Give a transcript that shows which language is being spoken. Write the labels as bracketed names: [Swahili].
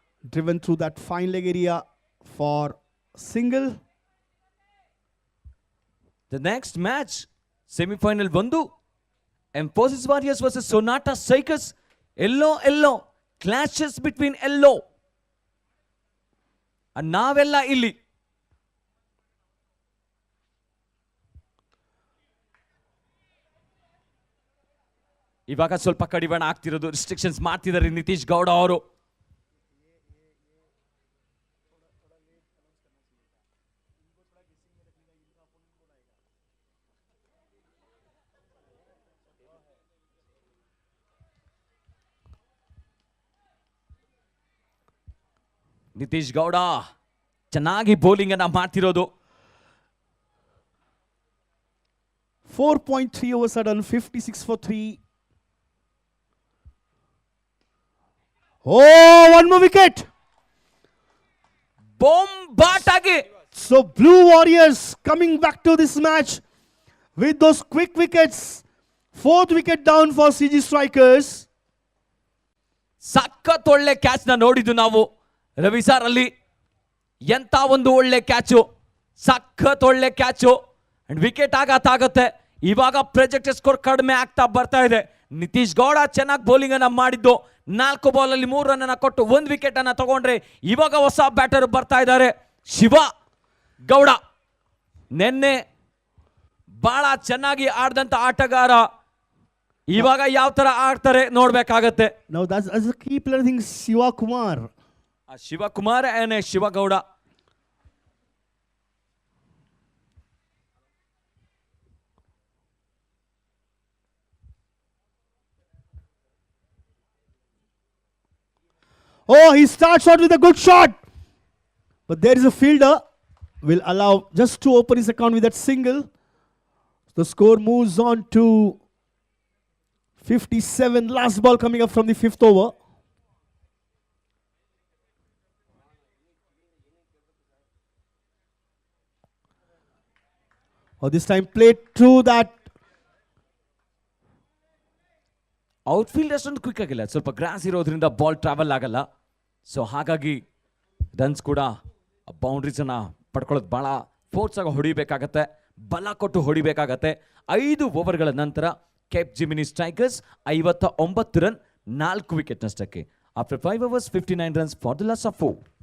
[English] driven through that fine leg area for single. The next match, semi-final 1, Emphasis Warriors versus Sonata Strikers. Yellow, clashes between yellow. [Kannada] And ನಾವೆಲ್ಲ ಇಲ್ಲಿ ಇವಾಗ ಸ್ವಲ್ಪ ಕಡಿವಾಣ ಆಗ್ತಿರೋದು, restrictions ಮಾಡ್ತಿದ್ದಾರೆ ನಿತೀಶ್ ಗೌಡ ಅವರು. ನಿತೀಶ್ ಗೌಡ ಚೆನ್ನಾಗಿ ಬೌಲಿಂಗ್ ಅನ್ನ ಮಾಡ್ತಿರೋದು. [English] 4.3 overs are done, 56 for 3. Oh, one more wicket. [Kannada] ಬೊಂಬಾಟ್ ಆಗಿ [English] So Blue Warriors coming back to this match with those quick wickets. 4th wicket down for CG Strikers. [Kannada] ಸಖತ್ ಒಳ್ಳೆ ಕ್ಯಾಚ್ ನ ನೋಡಿದ್ದು ನಾವು ರವಿ ಸಾರ್ ಅಲ್ಲಿ. ಎಂತ ಒಂದು ಒಳ್ಳೆ ಕ್ಯಾಚು, ಸಖತ್ ಒಳ್ಳೆ ಕ್ಯಾಚು. ಅಂಡ್ ವಿಕೆಟ್ ಆಗತ್ತೆ. ಇವಾಗ ಪ್ರೊಜೆಕ್ಟೆಡ್ ಸ್ಕೋರ್ ಕಡಿಮೆ ಆಗ್ತಾ ಬರ್ತಾ ಇದೆ. ನಿತೀಶ್ ಗೌಡ ಚೆನ್ನಾಗಿ ಬೌಲಿಂಗ್ ಅನ್ನ ಮಾಡಿದ್ದು, 4 ಬಾಲಲ್ಲಿ 3 ರನ್ ಅನ್ನ ಕೊಟ್ಟು 1 ವಿಕೆಟ್ ಅನ್ನ ತಗೊಂಡ್ರೆ ಇವಾಗ ಹೊಸ ಬ್ಯಾಟರ್ ಬರ್ತಾ ಇದ್ದಾರೆ ಶಿವ ಗೌಡ. ನಿನ್ನೆ ಬಹಳ ಚೆನ್ನಾಗಿ ಆಡಿದಂತ ಆಟಗಾರ ಇವಾಗ ಯಾವ ತರ ಆಡ್ತಾರೆ ನೋಡ್ಬೇಕಾಗತ್ತೆ. [English] Now that's as a key player, I think Shiva Kumar. [Kannada] Shivakumar and Shivagowda. [English] Oh, he starts out with a good shot. But there is a fielder. Will allow just to open his account with that single. The score moves on to 57. Last ball coming up from the 5th over. Oh, this time played through that. [Kannada] Outfield ಅಷ್ಟೊಂದು quick ಆಗಿಲ್ಲ, ಸ್ವಲ್ಪ gross ಇರೋದ್ರಿಂದ ball travel ಆಗಲ್ಲ. So ಹಾಗಾಗಿ runs ಕೂಡ boundaries ಅನ್ನ ಪಡ್ಕೊಳ್ಳೋದು ಬಹಳ force ಆಗಿ ಹೊಡಿಬೇಕಾಗತ್ತೆ, ಬಲ ಕೊಟ್ಟು ಹೊಡಿಬೇಕಾಗತ್ತೆ. 5 ಓವರ್ಗಳ ನಂತರ Cape Gemini strikers 59 run, 4 wicket ನಷ್ಟಕ್ಕೆ. [English] After 5 overs 59 runs for the loss of 4.